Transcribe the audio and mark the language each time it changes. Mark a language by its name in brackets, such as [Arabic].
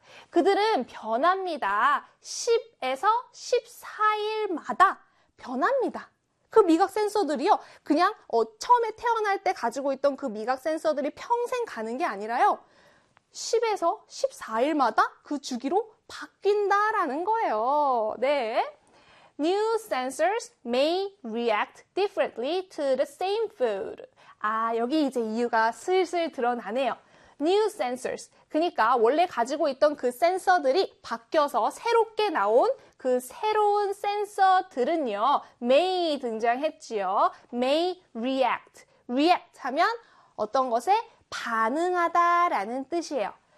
[Korean] 그들은 변합니다. 10에서 14일마다 변합니다. 그 미각 센서들이요. 그냥 처음에 태어날 때 가지고 있던 그 미각 센서들이 평생 가는 게 아니라요. 10에서 14일마다 그 주기로 바뀐다라는 거예요. 네. [English] New sensors may react differently to the same food. [Korean] 아, 여기 이제 이유가 슬슬 드러나네요. [English] New sensors. [Korean] 그러니까 원래 가지고 있던 그 센서들이 바뀌어서 새롭게 나온 그 새로운 센서들은요. [English] may [Korean] 등장했지요. [English] may react. [Korean] react 하면 어떤 것에 반응하다라는 뜻이에요.